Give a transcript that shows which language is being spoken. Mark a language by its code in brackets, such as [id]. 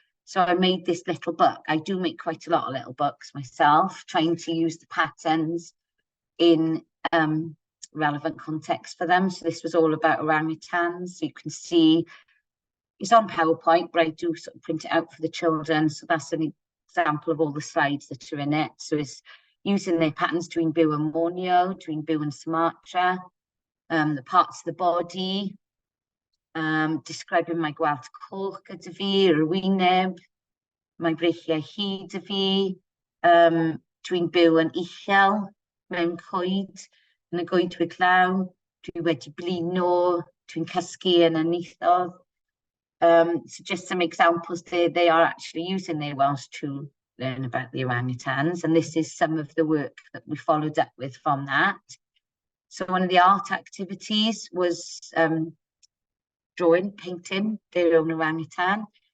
[en] So I made this little book. I do make quite a lot of little books myself, trying to use the patterns in relevant context for them. So this was all about orangutans. So you can see it's on PowerPoint, but I do sort of print it out for the children. So that's an example of all the slides that are in it. So it's using their patterns [cy] dwi'n byw yn Borneo, dwi'n byw yn Sumatra, [en] the parts of the body, describing my [cy] gwallt coch gyda fi, yr wyneb, my breichiau hyd y fi, dwi'n byw yn uchel, mewn coed, yn y goedwig law, dwi wedi blino, dwi'n cysgu yn y nithodd. [en] So just some examples there. They are actually using their Welsh to learn about the orangutans, and this is some of the work that we followed up with from that. So one of the art activities was painting their own orangutan.